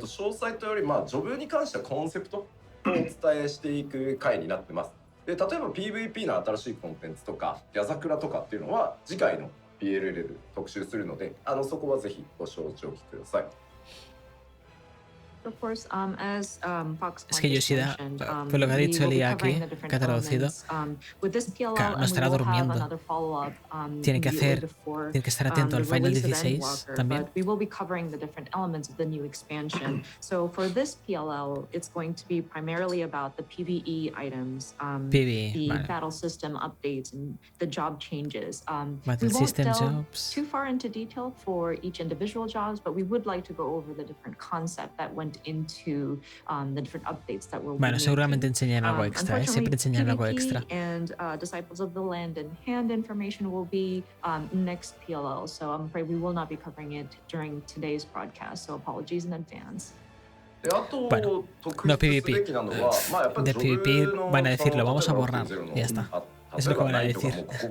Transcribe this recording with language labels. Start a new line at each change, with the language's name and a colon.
Japanese: 詳細というより、ジョブに関してはコンセプトをお伝えしていく回になってます。で、例えば PVP の新しいコンテンツとか、ギャザクラとかっていうのは次回の PLL で特集するので、そこはぜひご承知おきください。
English: Of course, as Fox
Spanish: Es que Yoshida, por lo que ha dicho Elia aquí, que ha traducido, no estará durmiendo. Tiene que estar atento al Final 16 también.
English: We will be covering the different elements of the new expansion. So for this PLL, it's going to be primarily about the PvE items, the battle system updates, and the job changes. Battle system jobs. Too far into detail for each individual jobs, but we would like to go over the different concept that went into the different updates that will.
Spanish: Bueno, seguramente enseñan algo extra, siempre enseñan algo extra.
English: And Disciples of the Land in Hand information will be next PLL, so I'm afraid we will not be covering it during today's broadcast, so apologies in advance.
Spanish: Bueno, no PvP. De PvP van a decir, lo vamos a borrar y ya está. Es lo que van a decir.